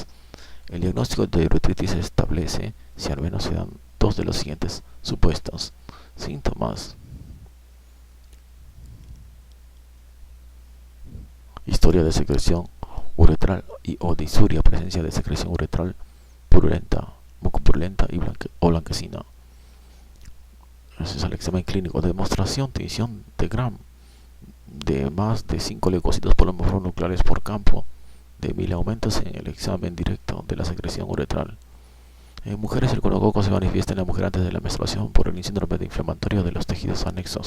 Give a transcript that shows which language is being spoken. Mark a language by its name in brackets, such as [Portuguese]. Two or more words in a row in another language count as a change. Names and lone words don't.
[Spanish] El diagnóstico de uretritis se establece si al menos se dan dos de los siguientes supuestos. Síntomas: historia de secreción uretral y o disuria, presencia de secreción uretral purulenta, mucopurulenta y o blanquecina. Ese es el examen clínico. Demostración: tinción de Gram de más de 5 leucocitos nucleares por campo de 1000 aumentos en el examen directo de la secreción uretral. En mujeres, el gonococo se manifiesta en la mujer antes de la menstruación por el síndrome de inflamatorio de los tejidos anexos.